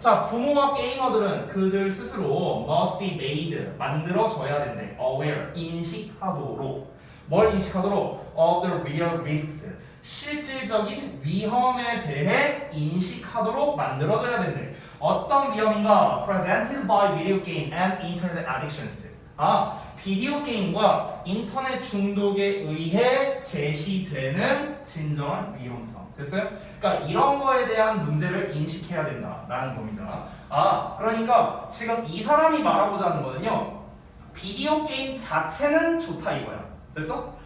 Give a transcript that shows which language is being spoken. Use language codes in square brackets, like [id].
[ko] 자, 부모와 게이머들은 그들 스스로 [en] must be made, [ko] 만들어져야 된대. aware, 인식하도록. 뭘 인식하도록? [en] of the real risks. [ko] 실질적인 위험에 대해 인식하도록 만들어져야 된대. 어떤 위험인가? [en] presented by video game and internet addictions. [ko] 비디오 게임과 인터넷 중독에 의해 제시되는 진정한 위험성. 됐어요? 그러니까 이런 거에 대한 문제를 인식해야 된다라는 겁니다. 그러니까 지금 이 사람이 말하고자 하는 거는요. 비디오 게임 자체는 좋다 이거야. 됐어?